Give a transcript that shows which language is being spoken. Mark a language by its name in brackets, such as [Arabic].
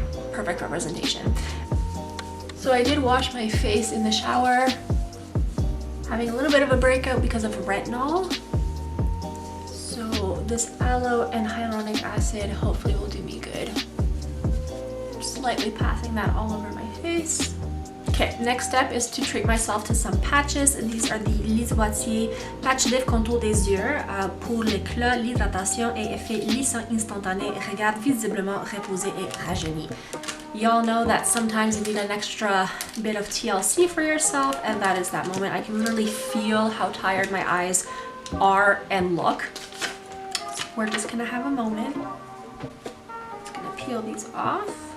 [English] Perfect representation. So I did wash my face in the shower, having a little bit of a breakout because of retinol. So this aloe and hyaluronic acid hopefully will do me good. Slightly passing that all over my face. Okay, next step is to treat myself to some patches. These are the [French] Lise Watier Patch Lift Contour des Yeux pour l'éclat, l'hydratation et effet lissant instantané, regard visiblement reposé et rajeuni. [English] Y'all know that sometimes you need an extra bit of TLC for yourself, and that is that moment. I can literally feel how tired my eyes are and look. So we're just gonna have a moment. Just gonna peel these off.